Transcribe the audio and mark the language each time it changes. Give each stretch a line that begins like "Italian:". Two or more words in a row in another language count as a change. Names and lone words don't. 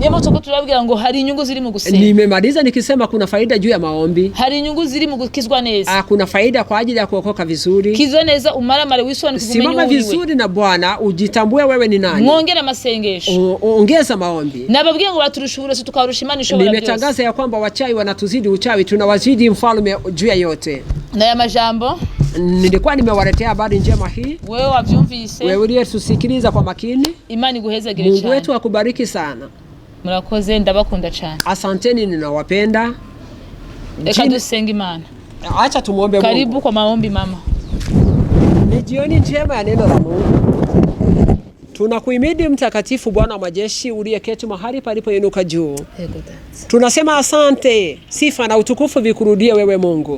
Kinyarwanda: Niyo mutoko turabwira ngo hari inyungu ziri mu gusenga.
Swahili: Nimemaliza nikisema kuna faida juu ya maombi.
Kinyarwanda: Hari inyungu ziri mu gukizwa neza.
Swahili: Kuna faida kwa ajili ya kuokoka vizuri.
Kinyarwanda: Kizwa neza umaramare wisoni kumenye
Swahili: simama vizuri na Bwana, ujitambue wewe ni nani.
Kinyarwanda: Mwongera masengesho.
Swahili: Ongeza maombi.
Kinyarwanda: Nababwiye ngo baturusha uburozi tukarusha Imana ishobora byose.
Swahili: Nimetangaza ya kwamba wachawi wanatuzidi uchawi, tunawazidi mfalme juu ya yote.
Rundi: Na ya majambo
Swahili: nilikuwa nimewaletea habari njema hii.
Rundi: Wewe wavyumvise.
Swahili: Wewe uliyetusikiliza kwa makini.
Kinyarwanda: Imani guhezagire cyane.
Swahili: Mungu wetu akubariki sana.
Kinyarwanda: Murakoze, ndabakunda cyane.
Swahili: Asanteni, ninawapenda.
Kinyarwanda: Reka dusenga Imana.
Swahili: Acha tumuombe Mungu. Karibu kwa maombi mama. Ni jioni njema ya neno la Mungu. Tunakuhimidi mtakatifu Bwana wa majeshi uliyeketi mahali palipoinuka juu. Tunasema asante, sifa na utukufu vikurudie wewe Mungu.